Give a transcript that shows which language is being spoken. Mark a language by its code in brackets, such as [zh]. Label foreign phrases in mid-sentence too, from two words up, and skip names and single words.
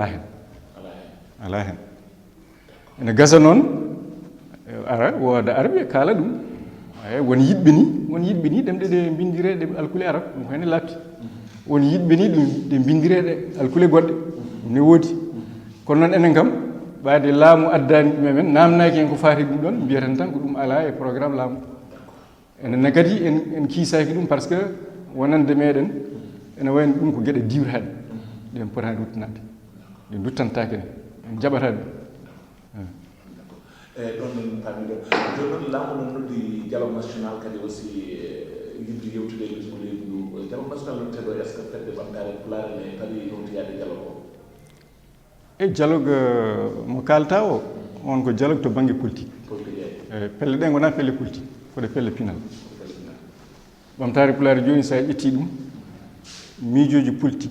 [ff] hen ene gasa noon ara wooda arɓe kaala ɗum eyi won yiɗɓe ni ɗemɗe ɗe bindire ɗe alkule arab ɗum ko hene latti won yiɗɓe ni ɗe bindire ɗe alkule goɗɗe ɗum ne woodi kono noon enen kam ɓaade laamu addani ɗum men namnaki hen ko faati ɗum ɗon mbiyaten tan ko ɗum ala e programme laamu enen kadi en kiisaki ɗum [fr] par ce que [ff] wonande meɗen ene wayno ɗum ko gueɗe diwtaɗe ɗen potani ruttinade ɗe duttantake en jaɓata ɗum ɗon en paami ɗo joni noon laamu noon noddi [fr] dialogue national [ff] kadi aussi yidde yewtude e lesgo leydi ndu [fr] dialogue national [ff] noon teɗo [fr] est ce que [ff] fedde ɓamtare pulaar ne paari nowtiyade dialogue o e dialogue mo kalta o on ko dialogue to banggue politique pelle ɗe gona pelle politique koɗe pelle pinal ɓamtare pulaar joni sa ƴetti ɗum miijoji politique